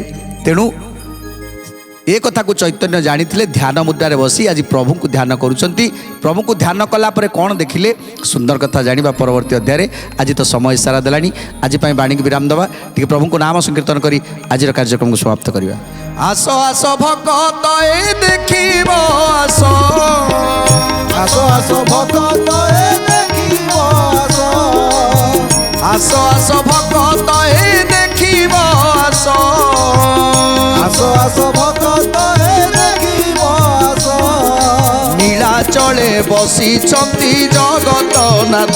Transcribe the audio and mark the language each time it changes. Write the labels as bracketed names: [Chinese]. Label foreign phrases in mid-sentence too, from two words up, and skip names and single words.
[Odia] ତେଣୁ ଏ କଥାକୁ ଚୈତନ୍ୟ ଜାଣିଥିଲେ ଧ୍ୟାନ ମୁଦ୍ରାରେ ବସି ଆଜି ପ୍ରଭୁଙ୍କୁ ଧ୍ୟାନ କରୁଛନ୍ତି। ପ୍ରଭୁଙ୍କୁ ଧ୍ୟାନ କଲା ପରେ କ'ଣ ଦେଖିଲେ ସୁନ୍ଦର କଥା ଜାଣିବା ପରବର୍ତ୍ତୀ ଅଧ୍ୟାୟରେ। ଆଜି ତ ସମୟ ଇସାରା ଦେଲାଣି। ଆଜି ପାଇଁ ବାଣୀକୁ ବିରାମ ଦେବା। ଟିକେ ପ୍ରଭୁଙ୍କୁ ନାମ ସଂକୀର୍ତ୍ତନ କରି ଆଜିର କାର୍ଯ୍ୟକ୍ରମକୁ ସମାପ୍ତ କରିବା। ଆସ ଆସ ଭକତ ଏ ଦେଖିବ ଆସ, ଆସ ଆସ ଭକତ ଏ ଦେଖିବ ଆସ, ଆସ ଆସ ଭକତ ଏ ଦେଖିବ ଆସ, ଆସ ଆସ ଭକତ ଏ ଦେଖିବ ଆସ। ନୀଳାଚଳେ ବସିଛନ୍ତି ଜଗତନାଥ,